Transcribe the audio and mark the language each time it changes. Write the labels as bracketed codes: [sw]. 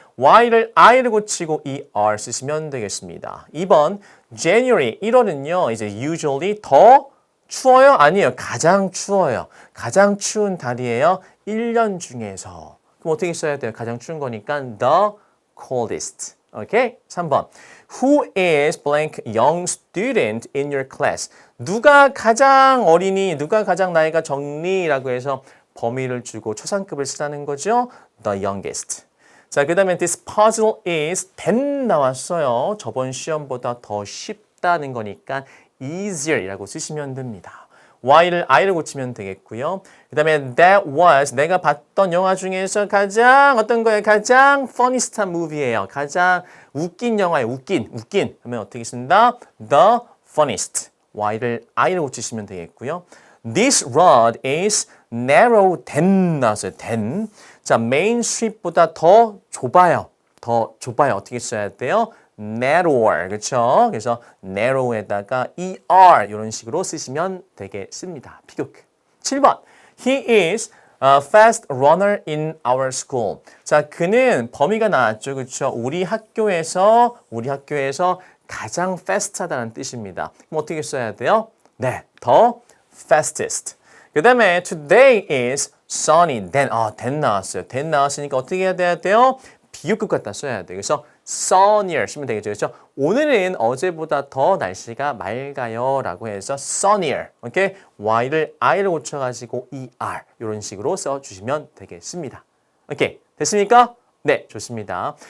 [ko] Y를 I를 고치고 ER 쓰시면 되겠습니다. 2번 January 1월은요, 이제 usually 더 추워요? 아니에요. 가장 추워요. 가장 추운 달이에요. 1년 중에서. 그럼 어떻게 써야 돼요? 가장 추운 거니까 the coldest. 오케이? 3번. [en] Who is blank young student in your class? [ko] 누가 가장 어리니? 누가 가장 나이가 적니라고 해서 범위를 주고 초상급을 쓰라는 거죠. The youngest. 자, 그 다음에 this puzzle is 10 나왔어요. 저번 시험보다 더 쉽다는 거니까 easier이라고 쓰시면 됩니다. Y를 I를 고치면 되겠고요. 그 다음에 that was 내가 봤던 영화 중에서 가장 어떤 거예요? 가장 funniest movie예요. 가장 웃긴 영화예요. 웃긴 하면 어떻게 쓴다? [en] The funniest. [ko] Y를 I를 고치시면 되겠고요. [en] This road is narrow than [ko] 나왔어요. [en] than. [ko] 자, 메인 스트리트보다 더 좁아요. 더 좁아요. 어떻게 써야 돼요? narrower. 그렇죠? 그래서 narrow에다가 er 이런 식으로 쓰시면 되겠습니다. 비교급. 7번. [en] He is a fast runner in our school. [ko] 자, 그는 범위가 나왔죠. 그렇죠? 우리 학교에서 가장 fast하다는 뜻입니다. 그럼 어떻게 써야 돼요? 네, the fastest. 그 다음에 [en] today is sunny. [ko] then 나왔어요. then 나왔으니까 어떻게 해야 돼요? 비교급 갖다 써야 돼요. 그래서 sunnier 쓰면 되겠죠. 그렇죠? 오늘은 어제보다 더 날씨가 맑아요 라고 해서 sunnier. 오케이? Y를 I를 고쳐가지고 ER 이런 식으로 써주시면 되겠습니다. 오케이? 됐습니까? 네, 좋습니다.